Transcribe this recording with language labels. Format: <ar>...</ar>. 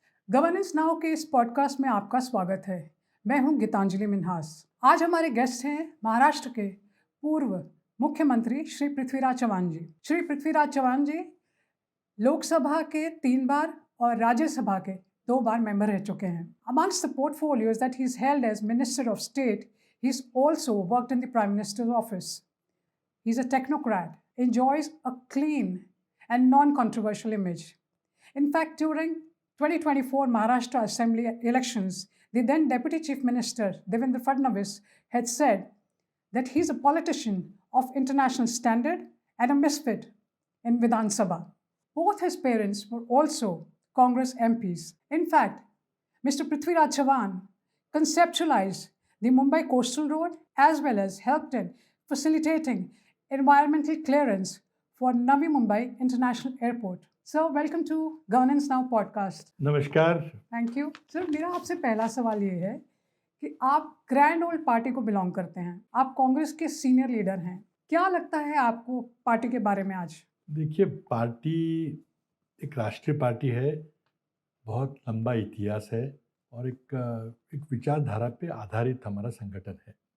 <hi>Governance now के इस podcast में आपका स्वागत है। मैं हूं गीतांजलि मिन्हास। आज हमारे गेस्ट हैं महाराष्ट्र के पूर्व मुख्यमंत्री श्री पृथ्वीराज चव्हाण जी। श्री पृथ्वीराज चव्हाण जी लोकसभा के 3 बार और राज्यसभा के 2 बार मेंबर रह चुके हैं।</hi> <en>Amongst the portfolios that he's held as Minister of State, he's also worked in the Prime Minister's office. He's a technocrat, enjoys a clean and non-controversial image. In fact, during 2024 Maharashtra Assembly elections, the then Deputy Chief Minister Devendra Fadnavis had said that he's a politician of international standard and a misfit in Vidhan Sabha. Both his parents were also Congress MPs. In fact, Mr. Prithviraj Chavan conceptualized the Mumbai Coastal Road as well as helped in facilitating environmental clearance for Navi Mumbai International Airport. Sir, welcome to Governance Now podcast.</en> <hi>नमस्कार।</hi> <en>Thank you sir.</en> <hi>मेरा आपसे पहला सवाल ये है कि आप grand old party को बिलोंग करते हैं, आप कांग्रेस के सीनियर लीडर हैं। क्या लगता है आपको पार्टी के बारे में आज? देखिए, पार्टी एक राष्ट्रीय पार्टी है, बहुत लंबा इतिहास है और एक विचारधारा पे आधारित हमारा संगठन है।</hi>